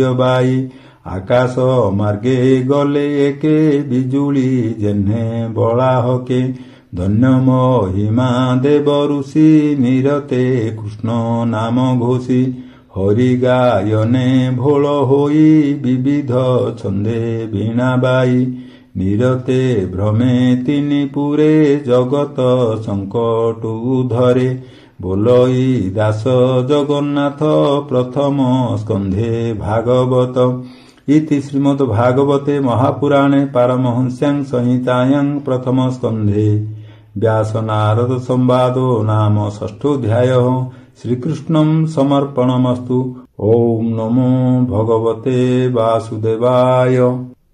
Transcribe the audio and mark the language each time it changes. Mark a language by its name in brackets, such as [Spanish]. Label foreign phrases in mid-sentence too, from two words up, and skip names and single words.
[Odia] ବାଇ ଆକାଶ ମାର୍ଗେ ଗଲେ ଏକେ ବିଜୁଳି ଯେହ୍ନେ ବଳାହକେ ଧନ୍ୟ ମହିମା ଦେବ ଋଷି ନିରତେ କୃଷ୍ଣ ନାମ ଘୋଷି ହରି ଗାୟନେ ଭୋଳ ହୋଇ ବିବିଧ ଛନ୍ଦେ ବୀଣା ବାଇ ନିରତେ ଭ୍ରମେ ତିନି ପୁରେ ଜଗତ ସଙ୍କଟୁ ଧରେ ବୋଲଇ ଦାସ ଜଗନ୍ନାଥ ପ୍ରଥମ ସ୍କନ୍ଧେ ଭାଗବତ [Sanskrit] इति श्रीमद्भागवते महापुराणे पारमहंस्यां संहितायां प्रथम स्कन्धे व्यास नारद संवादो नाम षष्ठोऽध्यायः श्रीकृष्णं समर्पणमस्तु। ओम नमो भगवते वासुदेवाय।